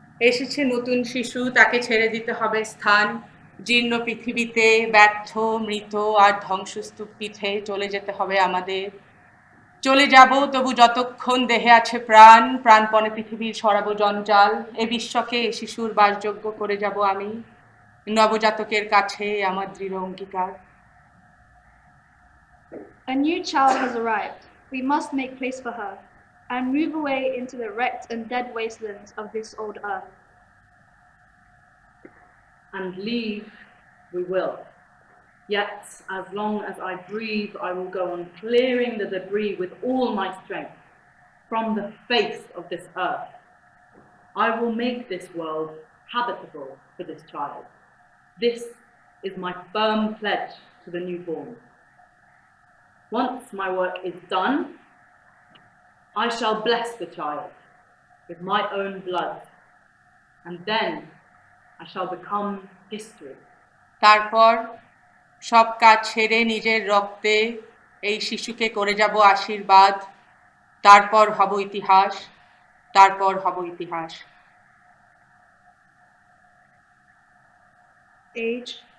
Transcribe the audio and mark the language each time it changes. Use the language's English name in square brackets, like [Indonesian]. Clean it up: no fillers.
[Bangla] এসেছে নতুন শিশু তাকে ছেড়ে দিতে হবে স্থান জীর্ণ পৃথিবীতে ব্যর্থ মৃত আর ধ্বংসস্তূপ পিঠে চলে যেতে হবে আমাদের চলে যাব তবু যতক্ষণ দেহে আছে প্রাণ প্রাণপণে পৃথিবীর সরাবো জঞ্জাল এ বিশ্বকে শিশুর বাসযোগ্য করে যাব আমি নবজাতকের কাছে আমার দৃঢ় অঙ্গীকার [English] A new child has arrived. We must make place for her and move away into the wrecked and dead wastelands of this old earth. And leave we will. Yet, as long as I breathe, I will go on clearing the debris with all my strength from the face of this earth. I will make this world habitable for this child. This is my firm pledge to the newborn. Once my work is done, I shall bless the child with my own blood, and then I shall become history. [Bangla] তারপর সব কাজ ছেড়ে নিজের রক্তে এই শিশুকে করে যাব আশীর্বাদ তারপর হব ইতিহাস তারপর হব ইতিহাস [English] Age,